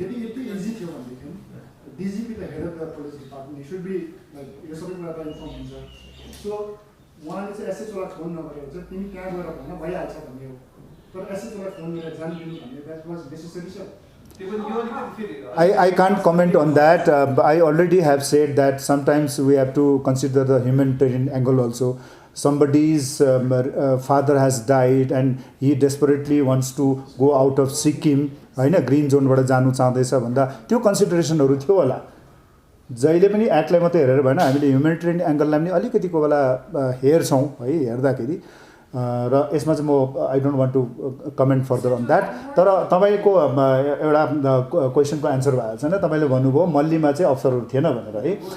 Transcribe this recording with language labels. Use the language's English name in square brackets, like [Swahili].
[Nepali] यदि यति इजी थियो भनेदेखि [English] DGP the head of the police department he should be like [Nepali] यो सबै कुरा त [English] inform [Nepali] हुन्छ. सो उहाँले चाहिँ एसएचओलाई फोन नगरेर चाहिँ तिमी कहाँ गएर भन्न भइहाल्छ भन्ने हो. तर एसएचओलाई फोन गरेर जानिदिनु भन्ने [English] That was necessary sir. I can't comment on that. I already have said that sometimes we have to consider the humanitarian angle also. Somebody's father has died and he desperately wants to go out of Sikkim, [Nepali] होइन, green जोनबाट जानु चाहँदैछ भन्दा त्यो कन्सिडरेसनहरू थियो होला. जहिले पनि एक्टलाई मात्रै हेरेर भएन, हामीले ह्युमेनिटेरियन एङ्गललाई पनि अलिकति कोही बेला हेर्छौँ है. हेर्दाखेरि र यसमा चाहिँ म [English] I don't want to comment further on that. [Nepali] तर तपाईँको एउटा क्वेसनको एन्सर भएको छैन. तपाईँले भन्नुभयो मल्लीमा चाहिँ अफसरहरू थिएन भनेर है.